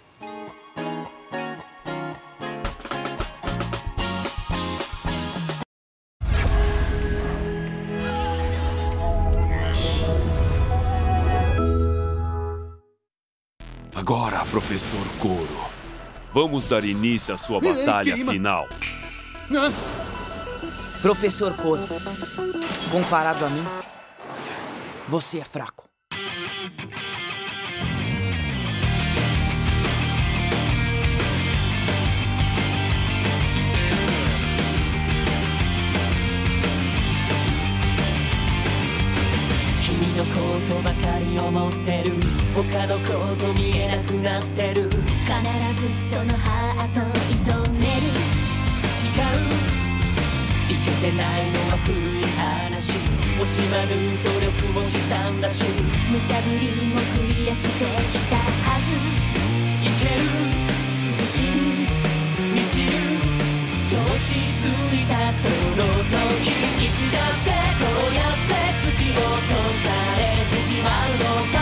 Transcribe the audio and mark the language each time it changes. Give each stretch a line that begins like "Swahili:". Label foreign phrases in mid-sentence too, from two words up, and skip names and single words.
Portuguese: Agora, professor Goro, vamos dar início à sua batalha final. Professor Goro, comparado a mim, você é fraco.
Japanese: 君のことばかり思ってる、他のこと見えなくなってる. 必ずそのハートを射止める. Chikau いけてないのは古い話惜しまぬ努力もしたんだし無茶ぶりもクリアしてきたはずいける自信満ちる調子ついたその時いつだってこうやって突き落とされてしまうのさ